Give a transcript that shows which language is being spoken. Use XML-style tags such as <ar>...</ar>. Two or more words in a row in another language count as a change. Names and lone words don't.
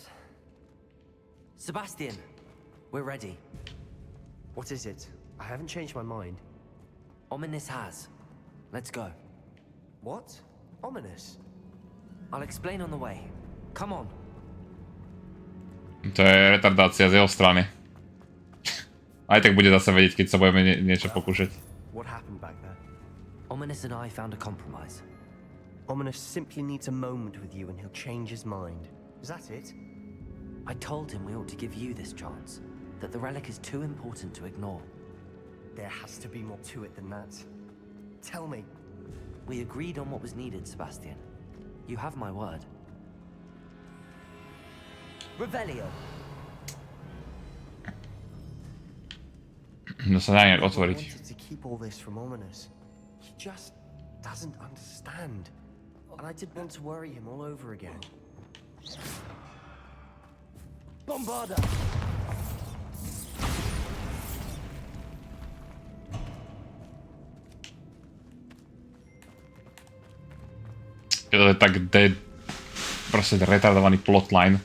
<en>Sebastian, we're ready. What is it? I haven't changed my mind. Ominous has. Let's go. What? Ominous? I'll explain on the way. Come on.</en> <sk>To je retardácia z jeho strany. Aj tak bude zase vedieť, keď sa budeme niečo pokúšať.</sk> <en>What happened back there? Ominous and I found a compromise. Ominous simply needs a moment with you and he'll change his mind. Is that it? I told him we ought to give you this chance. That the relic is too important to ignore. There has to be more to it than that. Tell me. We agreed on what was needed, Sebastian. You have my word. Revelio.</en> <sk>No sa dá nejak otvoriť.</sk> <en>I wanted to keep all this from Ominous. He just doesn't understand. And I did want to worry him all over again. Bombarda!</en> <sk>To je tak proste retardovaný plotline.</sk>